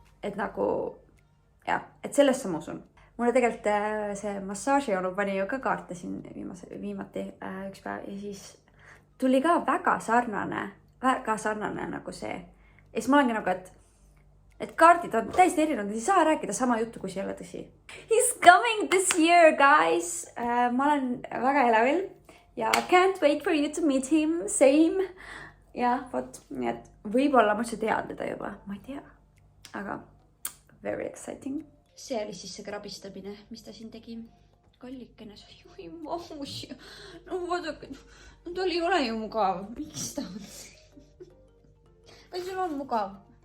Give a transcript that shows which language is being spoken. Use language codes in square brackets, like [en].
[et] Et nagu, jah, et sellesse ma usun. Mulle tegelikult see massaažionu pani ju ka kaarte siin viimati üks päev ja siis tuli ka väga sarnane nagu see. Ja siis ma olengi nagu, et et kaardid on täiesti erinevad, ei saa rääkida sama juttu, kui see ei ole tõsi. [en] He's coming this year, guys! [et] Ma olen väga elevil ja [en] can't wait for you to meet him, same. [et] Ja, vot, nii et võib-olla ma üldse tean teda juba, ma ei tea. Aga [en] very exciting. [et] See oli siis see krabistamine, mis ta siin tegi. Kallikene, oi mahus. No vaadake, ta ei ole ju mugav. Miks ta on? Kas sul on mugav?